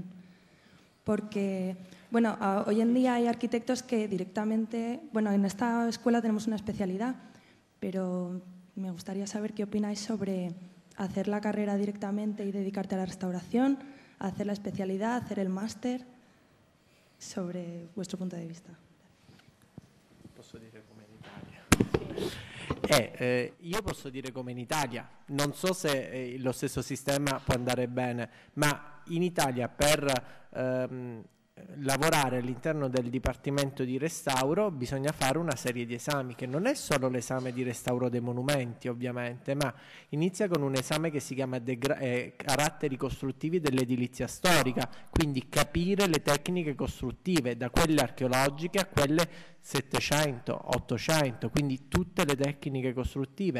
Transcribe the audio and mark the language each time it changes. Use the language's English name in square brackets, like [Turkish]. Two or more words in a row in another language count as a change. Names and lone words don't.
[Spanish] Porque, bueno, hoy en día hay arquitectos que directamente, bueno, en esta escuela tenemos una especialidad, pero me gustaría saber qué opináis sobre hacer la carrera directamente y dedicarte a la restauración, hacer la especialidad, hacer el máster, sobre vuestro punto de vista. [Italian] Posso dire come in Italia? Io posso dire come in Italia, non so se lo stesso sistema può andare bene, ma in Italia per lavorare all'interno del Dipartimento di Restauro bisogna fare una serie di esami, che non è solo l'esame di restauro dei monumenti ovviamente, ma inizia con un esame che si chiama caratteri costruttivi dell'edilizia storica, quindi capire le tecniche costruttive, da quelle archeologiche a quelle 700, 800, quindi tutte le tecniche costruttive.